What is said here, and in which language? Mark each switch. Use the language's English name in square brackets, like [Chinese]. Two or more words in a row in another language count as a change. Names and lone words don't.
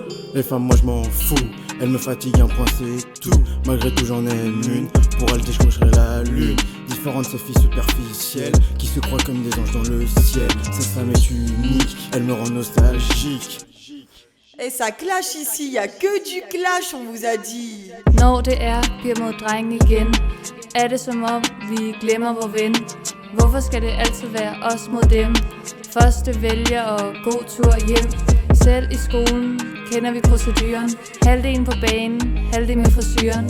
[French] Les femmes, moi je m'en fous, elles me fatiguent, un point c'est tout. Malgré tout j'en aime une, pour elle décrocherai la lune. Différentes ces filles superficielles, qui se croient comme des anges dans le ciel. Cette femme est unique, elle me rend nostalgique. Et ça clash ici, y a que du clash on vous a dit. [Danish] Når det bliver mod drenge igen, det som om vi glemmer vor ven. Hvorfor skal det altid være os mod dem? Første vælger og god tur hjem. Selv i skolen kender vi proceduren. Halvdelen på banen, halvdelen med frisyren.